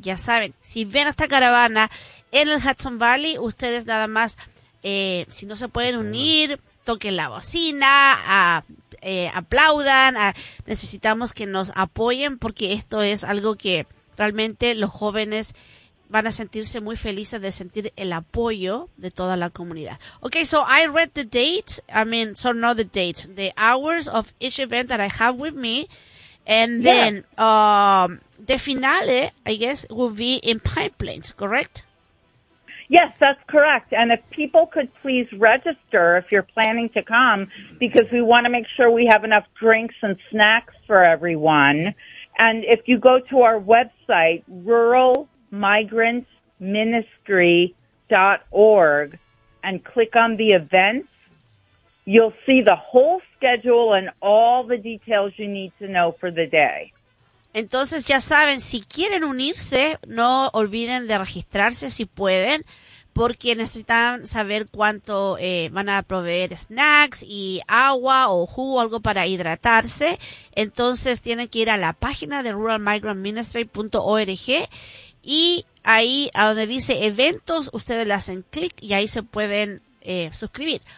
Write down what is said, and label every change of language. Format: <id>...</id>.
<es>Ya saben, si ven esta caravana en el Hudson Valley, ustedes nada más, si no se pueden unir, toquen la bocina, aplaudan. Necesitamos que nos apoyen porque esto es algo que realmente los jóvenes van a sentirse muy felices de sentir el apoyo de toda la comunidad.</es> <en>Okay, so I read the dates. I mean, so not the dates, the hours of each event that I have with me. And then the finale, I guess, will be in Pine Plains, correct? Yes, that's correct. And if people could please register if you're planning to come, because we want to make sure we have enough drinks and snacks for everyone. And if you go to our website, ruralmigrantsministry.org, and click on the events, You'll see the whole schedule and all the details you need to know for the day.</en> <es>Entonces, ya saben, si quieren unirse, no olviden de registrarse si pueden, porque necesitan saber cuánto van a proveer snacks y agua o jugo, algo para hidratarse. Entonces, tienen que ir a la página de ruralmigrantministry.org y ahí, a donde dice eventos, ustedes le hacen clic y ahí se pueden suscribir.</es>